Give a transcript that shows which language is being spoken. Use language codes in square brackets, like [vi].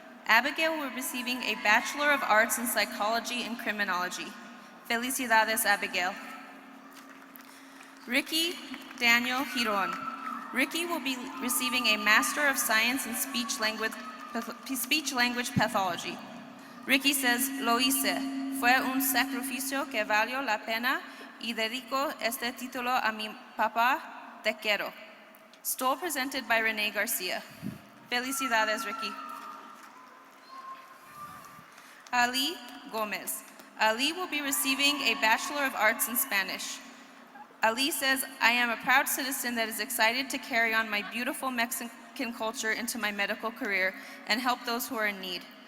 [en] Abigail will be receiving a Bachelor of Arts in Psychology and Criminology. [es] Felicidades, Abigail. Ricky Daniel Giron. [en] Ricky will be receiving a Master of Science in Speech Language Pathology. Ricky says, [es] lo hice. Fue un sacrificio que valió la pena y dedico este título a mi papá, te quiero. [en] Stole presented by Renee Garcia. Felicidades, Ricky. Ali Gomez. Ali will be receiving a Bachelor of Arts in Spanish. Ali says, I am a proud citizen that is excited to carry on my beautiful Mexican culture into my medical career and help those who are in need.